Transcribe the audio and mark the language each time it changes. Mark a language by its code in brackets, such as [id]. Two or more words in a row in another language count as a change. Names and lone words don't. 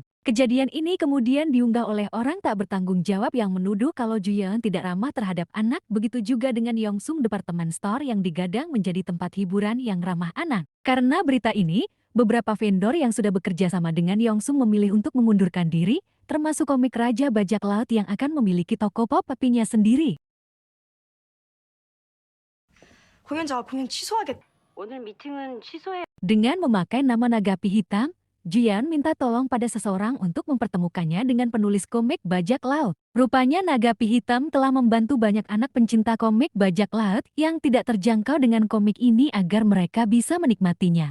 [id] Kejadian ini kemudian diunggah oleh orang tak bertanggung jawab yang menuduh kalau Juyeon tidak ramah terhadap anak, begitu juga dengan Yongsung Department Store yang digadang menjadi tempat hiburan yang ramah anak. Karena berita ini, beberapa vendor yang sudah bekerja sama dengan Yongsung memilih untuk memundurkan diri, termasuk komik Raja Bajak Laut yang akan memiliki toko pop-up-nya sendiri. [ko] 공연자가 공연 취소하겠. 오늘 미팅은 취소해. [id] Dengan memakai nama Nagapi Hitam, Juyeon minta tolong pada seseorang untuk mempertemukannya dengan penulis komik Bajak Laut. Rupanya Nagapi Hitam telah membantu banyak anak pencinta komik Bajak Laut yang tidak terjangkau dengan komik ini agar mereka bisa menikmatinya.